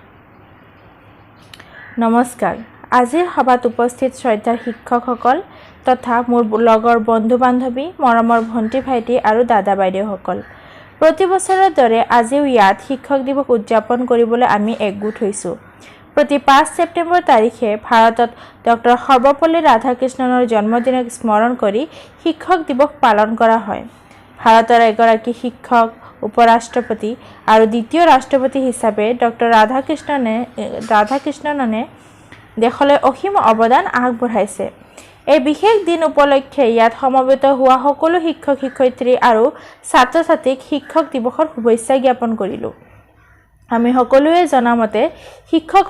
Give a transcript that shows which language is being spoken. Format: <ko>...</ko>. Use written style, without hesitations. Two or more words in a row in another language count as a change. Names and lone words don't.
<as>নমস্কাৰ আজিৰ সভাত উপস্থিত শ্ৰদ্ধাৰ শিক্ষকসকল তথা মোৰ লগৰ বন্ধু বান্ধৱী মৰমৰ ভণ্টি ভাইটি আৰু দাদা বাইদেউসকল প্ৰতি বছৰৰ দৰে আজিও ইয়াত শিক্ষক দিৱস উদযাপন কৰিবলৈ আমি একগোট হৈছো প্ৰতি 5 ছেপ্টেম্বৰ তাৰিখে ভাৰতত ডক্টৰ সৰ্বপল্লী ৰাধাকৃষ্ণনৰ জন্মদিনক স্মৰণ কৰি শিক্ষক দিৱস পালন কৰা হয় ভাৰতৰ এগৰাকী শিক্ষক উপৰাষ্ট্ৰপতি আৰু দ্বিতীয় ৰাষ্ট্ৰপতি হিচাপে ডক্টৰ ৰাধাকৃষ্ণনে দেশলৈ অসীম অৱদান আগবঢ়াইছে এই বিশেষ দিন উপলক্ষে ইয়াত সমবেত হোৱা সকলো শিক্ষক শিক্ষয়িত্ৰী আৰু ছাত্ৰ ছাত্ৰীক শিক্ষক দিৱসৰ শুভেচ্ছা জ্ঞাপন কৰিলো আমি সকলোৱে জনামতে শিক্ষকৰ</as>